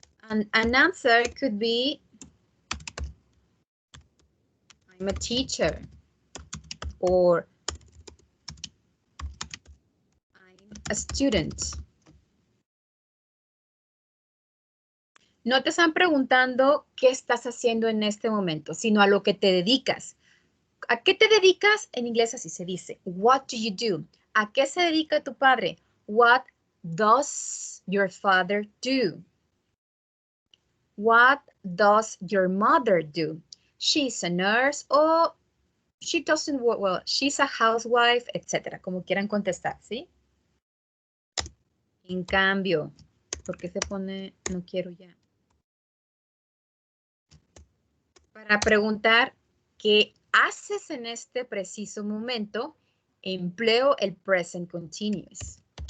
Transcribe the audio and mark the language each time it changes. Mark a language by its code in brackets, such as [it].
[en] An answer could be, I'm a teacher, or I'm a student. [es] No te están preguntando qué estás haciendo en este momento, sino a lo que te dedicas. ¿A qué te dedicas? En inglés así se dice. [en] What do you do? [es] ¿A qué se dedica tu padre? [en] What does your father do? What does your mother do? She's a nurse or she doesn't work well. She's a housewife, etc. [es] Como quieran contestar, ¿sí? En cambio, ¿por qué se pone no quiero ya? Para preguntar qué haces en este preciso momento, empleo el present continuous.